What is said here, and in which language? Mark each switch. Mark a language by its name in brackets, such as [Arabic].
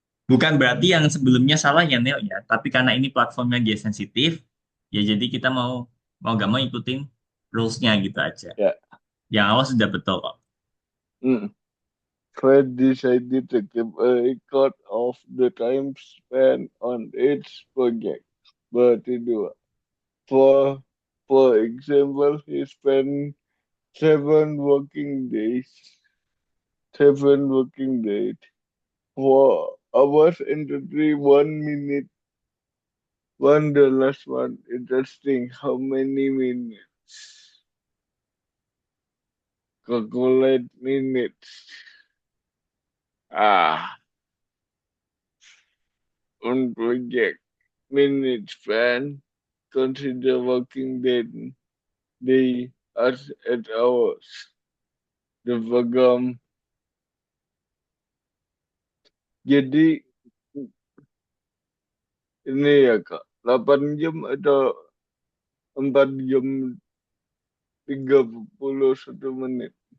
[Indonesian] Bukan berarti yang sebelumnya salah ya Neo ya, tapi karena ini platformnya dia sensitif, ya jadi kita mau mau gak mau ikutin rules-nya gitu aja. Ya. Yang awal sudah betul kok. Mm. [English] Fred decided to keep a record of the time spent on its project. [Indonesian] Berarti dua. [English] For for example, he spent 7 working days, 7 working days, 4 hours and 31 minutes. One, the last one. Interesting. How many minutes? Calculate minutes. Ah, on project. Minutes span. Consider working day as 8 hours. The program. [Indonesian] Jadi ini ya Kak, 8 jam atau 4 jam 31 menit.